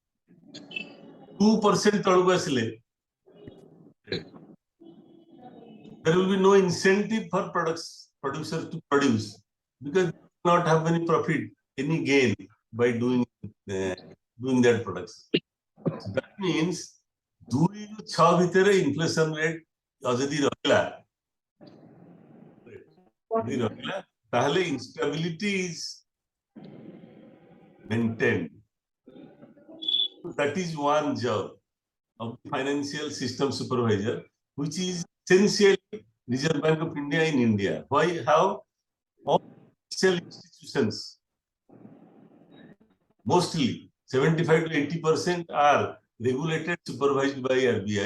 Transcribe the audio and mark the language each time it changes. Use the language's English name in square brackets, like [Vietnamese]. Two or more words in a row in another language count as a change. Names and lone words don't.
[English] 2% [Odia] तळକୁ ଆସିଲେ [English] there will be no incentive for producers to produce because they will not have any profit any gain by doing that products so that means [Odia] 2 ରୁ 6 ଭିତରେ [English] inflation rate ଯଦି [Odia] ରହିଲା ତାହେଲେ [English] instability is maintained that is one job of the financial system supervisor which is essentially Reserve Bank of India in India. Why? How? All financial institutions, mostly 75 to 80% are regulated, supervised by RBI.